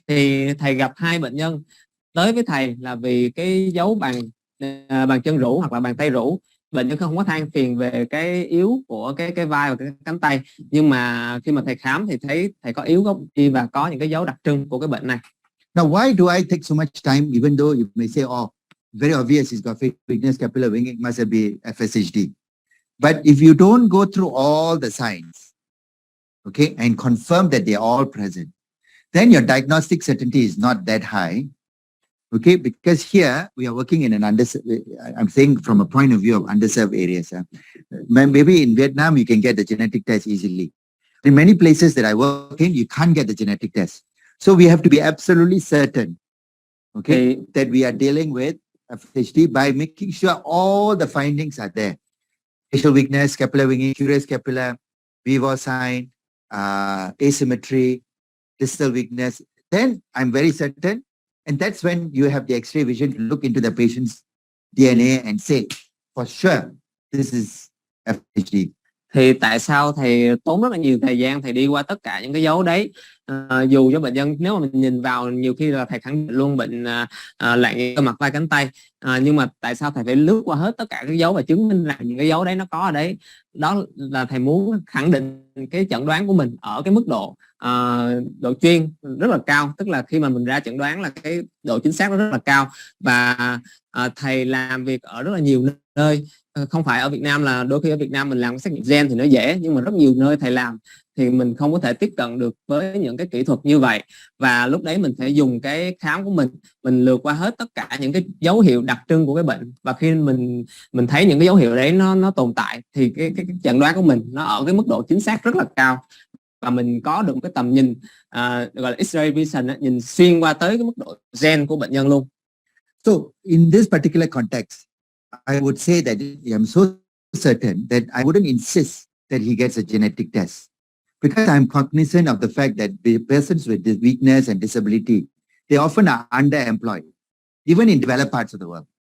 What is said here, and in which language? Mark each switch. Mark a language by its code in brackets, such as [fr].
[vi] Thì thầy gặp 2 bệnh nhân tới với thầy là vì cái dấu bàn chân rũ hoặc là bàn tay rũ. Bệnh nhân không có than phiền về cái yếu của cái vai và cái cánh tay, nhưng mà khi mà thầy khám thì thấy thầy có yếu gốc chi và có những cái dấu đặc trưng của cái bệnh này. [en] Now, why do I take so much time, even though you may say, oh, very obvious, he's got weakness, capillary winging, it must be FSHD. But if you don't go through all the signs, okay, and confirm that they're all present, then your diagnostic certainty is not that high. Okay, because here we are working in an I'm saying from a point of view of underserved areas. Maybe in Vietnam, you can get the genetic test easily. In many places that I work in, you can't get the genetic test. So we have to be absolutely certain, okay, that we are dealing with FSHD by making sure all the findings are there. Facial weakness, capillary winging, curious scapula, BV sign, asymmetry, distal weakness. Then I'm very certain. And that's when you have the X-ray vision to look into the patient's DNA and say, for sure, this is FSHD. [vi] Thì tại sao thầy tốn rất là nhiều thời gian thầy đi qua tất cả những cái dấu đấy, dù cho bệnh nhân nếu mà mình nhìn vào nhiều khi là thầy khẳng định luôn bệnh lạng cơ mặt vai cánh tay, nhưng mà tại sao thầy phải lướt qua hết tất cả các dấu và chứng minh rằng những cái dấu đấy nó có ở đấy? Đó là thầy muốn khẳng định cái chẩn đoán của mình ở cái mức độ độ chuyên rất là cao, tức là khi mà mình ra chẩn đoán là cái độ chính xác nó rất là cao. Và thầy làm việc ở rất là nhiều nơi, không phải ở Việt Nam, là đôi khi ở Việt Nam mình làm xét nghiệm gen thì nó dễ, nhưng mà rất nhiều nơi thầy làm thì mình không có thể tiếp cận được với những cái kỹ thuật như vậy. Và lúc đấy mình phải dùng cái khám của mình lượt qua hết tất cả những cái dấu hiệu đặc trưng của cái bệnh, và khi mình thấy những cái dấu hiệu đấy nó tồn tại thì cái chẩn đoán của mình nó ở cái mức độ chính xác rất là cao, và mình có được một cái tầm nhìn gọi là [en] X-ray vision, [vi] nhìn xuyên qua tới cái mức độ gen của bệnh nhân luôn. [en] So in this particular context, I would say that I'm so certain that I wouldn't insist that he gets a genetic test, because I'm cognizant of the fact that the persons with this weakness and disability, they often are underemployed, even in developed parts of the world.